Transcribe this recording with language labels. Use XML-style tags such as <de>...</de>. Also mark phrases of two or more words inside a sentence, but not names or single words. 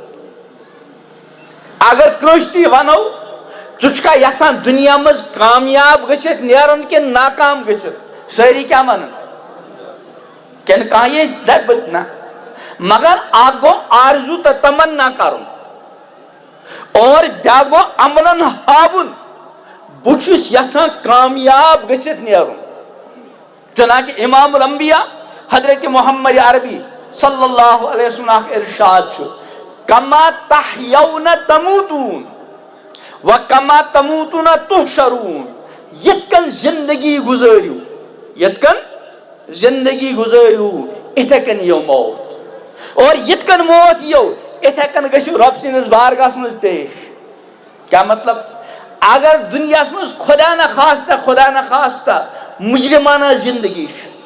<ks>اگر کٲنٛسہِ تہِ ونو ژٕ چھُکھا یژھان دُنیا منٛز کامیاب گٔژھِتھ نیرُن کِنہٕ ناکام گٔژھِتھ سٲری کیاہ ونان کِنہٕ کانٛہہ یژھِ دپہِ نہ مگر اکھ گوٚو آرزوٗ تہٕ تمنا کرُن اور بیاکھ گوٚو عملن ہاوُن بہٕ چھُس یژھان کامیاب گٔژھِتھ نیرُن چنانچہ امام الانبیاء حضرت محمد عربی</ks> <ar>صلی اللہ علیہ وسلم</ar> <ks>اکھ ارشاد چھُ</ks> <ar>کما تحیون تموتون وَكَمَا تَمُوتُونَ تُحْشَرُونَ</ar> <ks>یِتھ کٔنۍ زندگی گُزٲرِو یِتھ کٔنۍ زندگی گُزٲرِو اِتھے کٔنۍ یِیو موت اور یِتھ کٔنۍ موت یِیو اِتھے کٔنۍ گٔژھِو رۄب سٕنٛدِس بارگاہس منٛز پیش کیٛاہ مطلب اگر دُنیاہس منٛز خدا نخواستہ مجرمانہ زندگی چھِ</ks>